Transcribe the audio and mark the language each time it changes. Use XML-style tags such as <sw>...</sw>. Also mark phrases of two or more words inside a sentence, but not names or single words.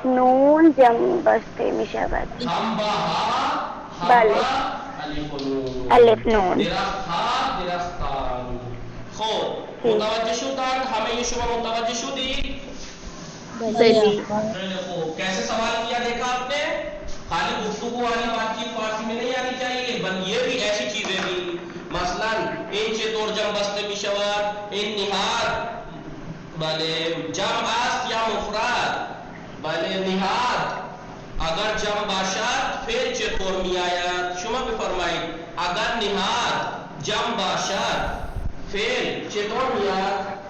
<fa>نون جمع بسته می شود. هم با ها هم بله. با الف نون. الف نون. درخت ها درختان. خوب متوجه شدند؟ همه شما متوجه شدید؟ بلی. خیلی خوب.</fa> <ur>کیسے سوال کیا دیکھا آپ نے؟ خالی گفتگو والی بات چیت فارسی میں نہیں آنی چاہیے، بل یہ بھی ایسی چیزیں بھی مثلا</ur> <fa>این چطور جمع بسته می شود، این نهاد بله جمع است یا مفرد؟ بله نهاد اگر جمع باشد فعل چطور می آید؟ شما بفرمایید اگر نهاد جمع باشد فعل چطور می آید؟</fa>